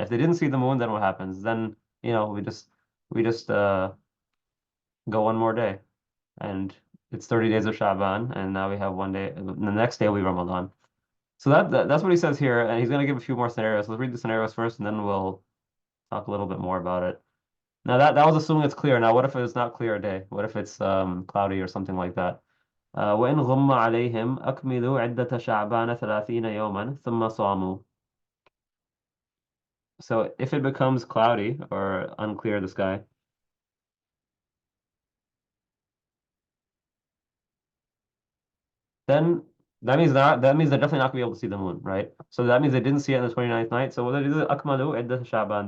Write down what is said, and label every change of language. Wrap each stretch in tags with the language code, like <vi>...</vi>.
<en>If they didn't see the moon, then what happens? Then we just go one more day, and it's 30 days of Sha'ban, and now we have one day. The next day will be Ramadan. So that's what he says here, and he's going to give a few more scenarios. Let's read the scenarios first, and then we'll talk a little bit more about it. Now that was assuming it's clear. Now what if it's not clear a day? What if it's cloudy or something like that?</en> <ar>وإن غم عليهم أكملوا عدة شعبان 30 يوما ثم صاموا.</ar> <en>So if it becomes cloudy or unclear the sky, then that means they're definitely not gonna be able to see the moon, right? So that means they didn't see it on the 29th night. So what they do is</en> <ar>أكملوا عدة شعبان.</ar>